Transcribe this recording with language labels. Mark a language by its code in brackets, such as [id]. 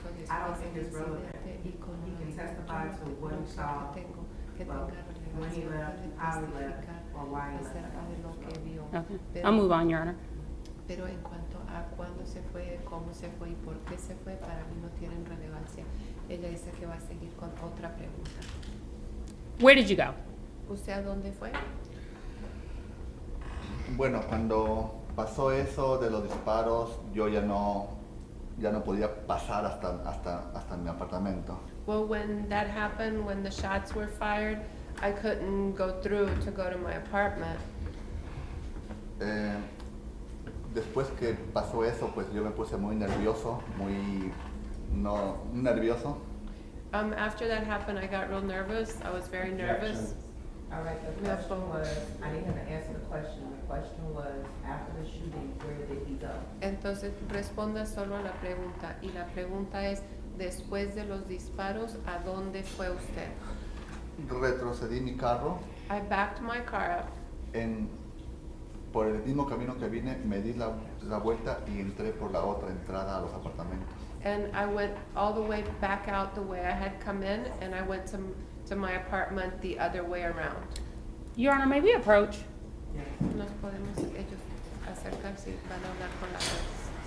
[en] I don't think it's relevant. He can testify to what he saw, but when he left, how he left, or why he left. Okay. I'll move on, Your Honor. [es] Pero en cuanto a cuándo se fue, cómo se fue y por qué se fue, para mí no tienen relevancia. Ella dice que va a seguir con otra pregunta. [en] Where did you go? [es] ¿Usted a dónde fue? Bueno, cuando pasó eso de los disparos, yo ya no podía pasar hasta mi apartamento. [en] Well, when that happened, when the shots were fired, I couldn't go through to go to my apartment. [es] Después que pasó eso, pues yo me puse muy nervioso, muy nervioso. [en] After that happened, I got real nervous. I was very nervous. All right, the question was, I need him to answer the question. The question was, after the shooting, where did he go? [es] Entonces, responda solo a la pregunta. Y la pregunta es, después de los disparos, ¿a dónde fue usted? Retrocedí mi carro [en] I backed my car up. [es] por el mismo camino que vine, me di la vuelta y entré por la otra entrada a los apartamentos. [en] And I went all the way back out the way I had come in, and I went to my apartment the other way around. Your Honor, may we approach? Yes. [es] Nos podemos ellos acercar si van a hablar con la juez.